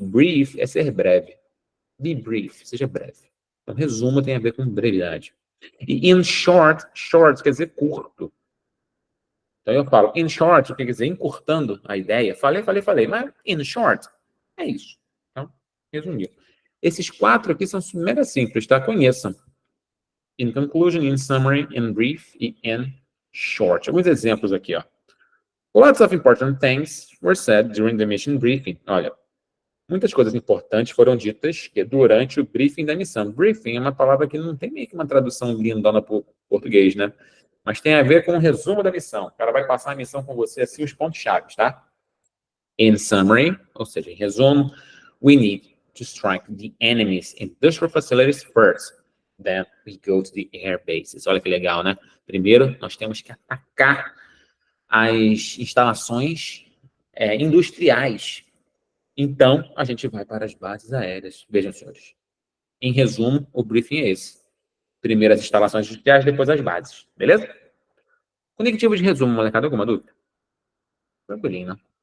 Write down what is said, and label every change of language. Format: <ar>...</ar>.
<pt>Brief é ser breve.</pt> <en>Be brief,</en> <pt>seja breve. Então, resumo tem a ver com brevidade. E in short, short quer dizer curto. Então, eu falo in short, o que quer dizer encurtando a ideia. Falei, mas in short, é isso. Então, resumiu. Esses 4 aqui são mega simples, tá? Conheçam.</pt> <en>In conclusion, in summary, in brief e in short.</en> <pt>Alguns exemplos aqui, ó.</pt> <en>Lots of important things were said during the mission briefing.</en> <pt>Olha, muitas coisas importantes foram ditas durante o briefing da missão. Briefing é uma palavra que não tem meio que uma tradução lindona para o português, né? Mas tem a ver com o resumo da missão. O cara vai passar a missão com você, assim, os pontos-chave, tá?</pt> <en>In summary,</en> <pt>ou seja, em resumo,</pt> <en>we need to strike the enemy's industrial facilities first. Then we go to the air bases.</en> <pt>Olha que legal, né? Primeiro, nós temos que atacar as instalações industriais. Então, a gente vai para as bases aéreas. Vejam, senhores. Em resumo, o briefing é esse. Primeiro as instalações industriais, depois as bases. Beleza? Conectivo de resumo, molecada. Alguma dúvida? Tranquilinho, né?</pt>